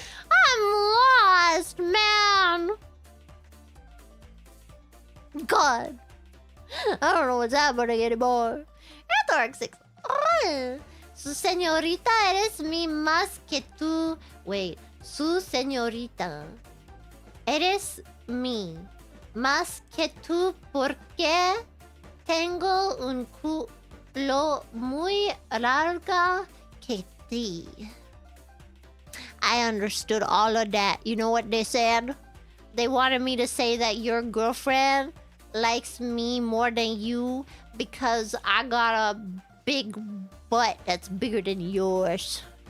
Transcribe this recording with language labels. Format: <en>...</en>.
<en>I'm lost, man. God, I don't know what's happening anymore. Network 6.</en> <es>Su señorita eres mi más que tú.</es> <en>Wait,</en> <es>su señorita eres mi más que tú porque tengo un culo muy larga que ti.</es> <en>I understood all of that. You know what they said? They wanted me to say that your girlfriend likes me more than you because I got a big butt that's bigger than yours.</en>